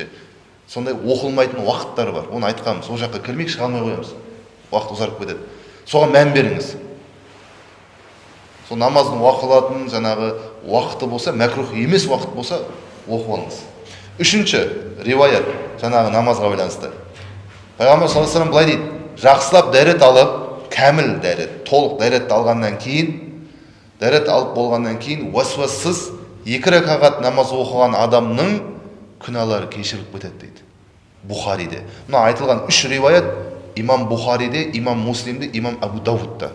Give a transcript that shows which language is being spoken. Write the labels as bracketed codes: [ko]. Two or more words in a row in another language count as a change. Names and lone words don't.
[kk] Сондай оқылмайтын уақыттар бар. Оны айтқанмыз, сол жаққа кірмейік, шыға алмай қоямыз. Уақыт ұзарып кетеді. Соған мән беріңіз. Сол намаздың оқылатын жаңағы уақыты болса, мәкрух емес уақыт болса, оқып алыңыз. Үшінші риwayat, жаңағы намазға байланысты. Пайғамбар [ar] صلى الله عليه وسلم [kk] былай дейді: жақсылап дәрет алып, кәміл дәрет, толық дәретті алғаннан кейін, дәрет алып болғаннан кейін уасуассыз 2 ракағат намаз оқыған адамның күнәлары кешіріліп кетеді дейді. Бухариде. Мына айтылған 3 риwayat имам Бухариде, имам Муслимде, имам Абу Даудта.